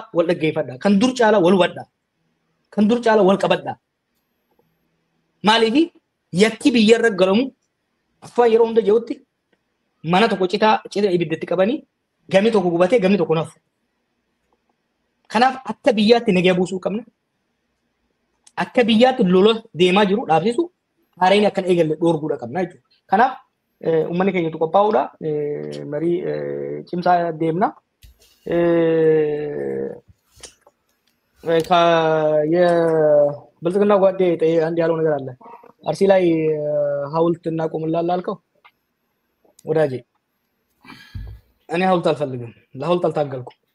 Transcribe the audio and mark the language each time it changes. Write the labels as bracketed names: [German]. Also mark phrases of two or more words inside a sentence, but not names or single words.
[Oromo] wal dhaggeeffadha kan dur caalaa wal hubadha kan dur caalaa wal qabadha maaliif yakki biyya irra galamu afaan yeroo hunda jehutti mana tokko cita ibiddatti qabanii gamni tokko gubatee gamni tokko nafu kanaaf akka biyyaatti nagaa buusuu qabna akka biyyaatti lola deemaa jiru dhaabsisu haareen akkan eegalle dhoorguudha qabna jechuudha kanaaf ummanni keenyatu qophaa'uudha marii cimsaa deemna [Amharic] የብልጽግና ጓዴ አንድ ያለው ነገር አለ አርሲ ላይ ሐውልት እናቆምላለን አልከው ወዳጄ እኔ ሐውልት አልፈልግም ለሐውልት አልታገልኩም